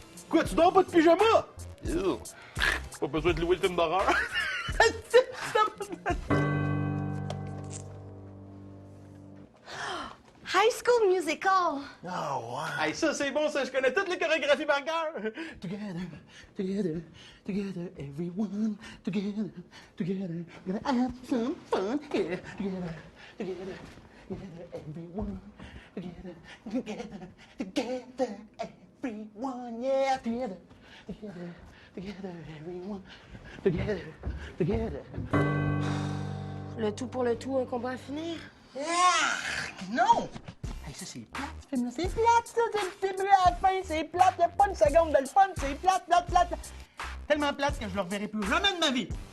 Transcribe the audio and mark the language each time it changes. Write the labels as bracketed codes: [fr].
[fr] Quoi, tu dors pas de pyjama? Pas besoin de louer le film d'horreur. [en] High School Musical. [fr] Ah ouais. Hey, ça, c'est bon, ça. Je connais toutes les chorégraphies par cœur. [en] Together, everyone. Together, gonna have some fun here. Together, everyone. Together, everyone. Yeah, together, everyone. Together. [fr] Le tout pour le tout, un combat à finir. Non! Hey, ça, c'est plate, ce film-là. C'est plate, ça, c'est le film à la fin. C'est plate. Y'a pas une seconde de le fun. C'est plate. Tellement plate que je le reverrai plus jamais de ma vie.